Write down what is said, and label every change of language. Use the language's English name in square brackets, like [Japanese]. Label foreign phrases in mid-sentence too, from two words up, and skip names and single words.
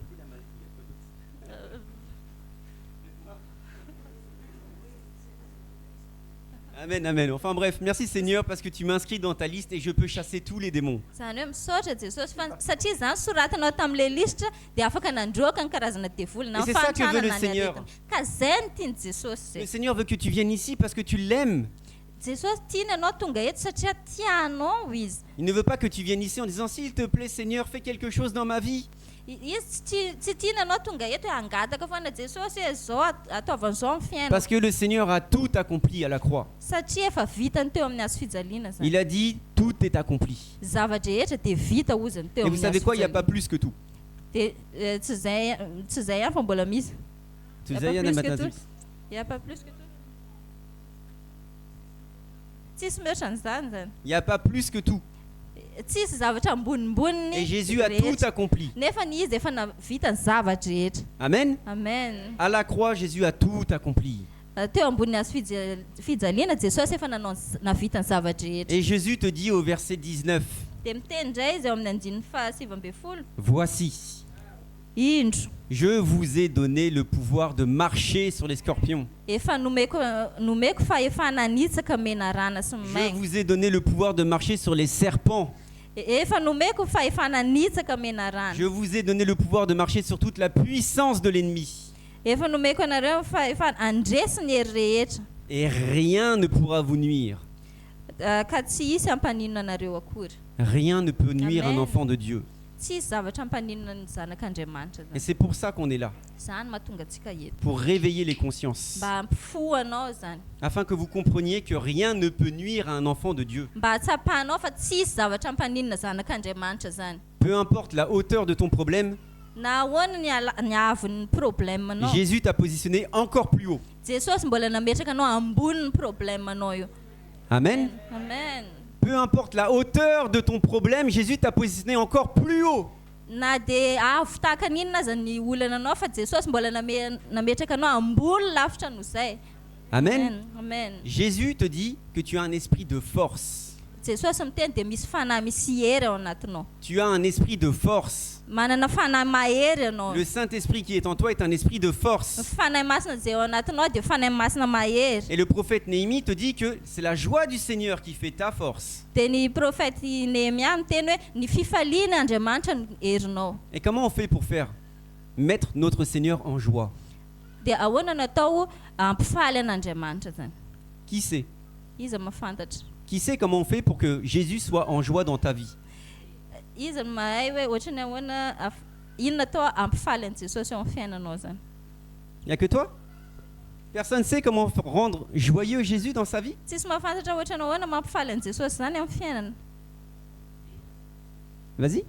[French] Amen, amen. Enfin bref, merci Seigneur parce que tu m'inscris dans ta liste et je peux chasser tous les démons. [Malagasy] Zany hoe misaotra Jesosy fa satria zany soratanao tamin'ilay listra dia afaka nandroaka ny karazana dia vola na [French] Et c'est ça que veut le [Malagasy] mifantrana na ny [French] Seigneur. [Malagasy] aretiny. Ka zay no tiany Jesosy [French] Le [Malagasy] zay. [French] Seigneur veut que tu viennes ici parce que tu l'aimes. [Malagasy] Jesosy tiany anao tonga eto satria tianao izy. [French] Il ne veut pas que tu viennes ici en disant s'il te plaît Seigneur, fais quelque chose dans ma vie. [Malagasy] Izy tsy tiany anao tonga eto hoe angataka foana Jesosy hoe zao ataovan'izao amin'ny fiainana. [French] Parce que le Seigneur a tout accompli à la croix. [Malagasy] Satria efa vitany teo amin'ny hazo fijaliana zany. [French] Il a dit tout est accompli. [Malagasy] Zavatra rehetra dia vita ozany teo [French] Et vous [Malagasy] amin'ny [French] savez [Malagasy] hazo [French] quoi, il n'y a [Malagasy] fijaliana. [French] pas plus que tout. [Malagasy] Dia tsy zay ihany fa mbola misy. [French] Tu Y a sais, pas il y en a plus que maintenant. tout. Il y a pas plus que tout. [Malagasy] Tsisy mihoatra an'izany zany. [French] Il n'y a pas plus que tout. [Malagasy] Tsisy zavatra ambonimboniny [French] Et Jésus a [Malagasy] rehetra. [French] tout accompli. [Malagasy] Nefa ny izy efa navita ny zavatra rehetra. Amen. Amen. [French] À la croix, Jésus a tout accompli. [Malagasy] Teo ambony hazo fijaliana Jesosy efa navita ny zavatra rehetra. [French] Et Jésus te dit au verset 19, [Malagasy] Dia miteny indray izy eo amin'ny andininy fahasivy folo. [French] voici, [Malagasy] Indro. [French] je vous ai donné le pouvoir de marcher sur les scorpions. [Malagasy] Efa nomeko fahefana hanitsaka menarana sy ny [French] Je [Malagasy] maigna. [French] vous ai donné le pouvoir de marcher sur les serpents. [Malagasy] Efa nomeko fahefana hanitsaka menarana. [French] Je vous ai donné le pouvoir de marcher sur toute la puissance de l'ennemi. [Malagasy] Efa nomeko anareo fahefana handresy ny hery rehetra. [French] Et rien ne pourra vous nuire. [Malagasy] Ka tsy hisy hampaninona anareo akory. [French] Rien ne peut nuire Amen. un enfant de Dieu. [Malagasy] Tsy hisy zavatra hampaninona ny zanak'Andriamanitra [French] Et [Malagasy] zany. [French] c'est pour ça qu'on est là, [Malagasy] Zany mahatonga antsika eto. [French] pour réveiller les consciences, [Malagasy] Mba hampifo anao zany. [French] afin que vous compreniez que rien ne peut nuire à un enfant de Dieu. [Malagasy] Mba hatsapahanao fa tsy hisy zavatra hampaninona zanak'Andriamanitra zany. [French] Peu importe la hauteur de ton problème, [Malagasy] Na ahoana ny avon'ny problèmenao. [French] Jésus t'a positionné encore plus haut. [Malagasy] Jesosy mbola nametraka anao ambonin'ny problèmenao io. Amen. Amen. [French] Peu importe la hauteur de ton problème, Jésus t'a positionné encore plus haut. [Malagasy] Na dia avo tahaka n'inona aza ny olananao fa Jesosy mbola nametraka anao ambony lavitra no zay. Amen. Amen. [French] Jésus te dit que tu as un esprit de force. [Malagasy] Jesosy miteny dia misy fanahy misy hery ao anatinao. [French] Tu as un esprit de force. [Malagasy] Manana fanahy mahery ianao. [French] Le Saint-Esprit qui est en toi est un esprit de force. [Malagasy] Fanahy masina zay ao anatinao dia fanahy masina mahery. [French] Et le prophète Néhémie te dit que c'est la joie du Seigneur qui fait ta force. [Malagasy] Dia ny profety Nehemia miteny hoe ny fifaliana Andriamanitra no herinao. [French] Et comment on fait pour faire mettre notre Seigneur en joie? [Malagasy] Dia ahoana no atao ampifaly an'Andriamanitra zany. [French] Qui sait? [Malagasy] Iza mahafantatra. [French] Qui sait comment on fait pour que Jésus soit en joie dans ta vie? [Malagasy] Iza mahay hoe ohatrany ahoana inona atao ampifaly an' Jesosy eo amin'ny fiainanao zany. [French] Il n'y a que toi? Personne ne sait comment rendre joyeux Jésus dans sa vie? [Malagasy] Tsisy mahafantatra ohatrany ahoana mampifaly an' Jesosy zany amin'ny fiainana. [French] Vas-y.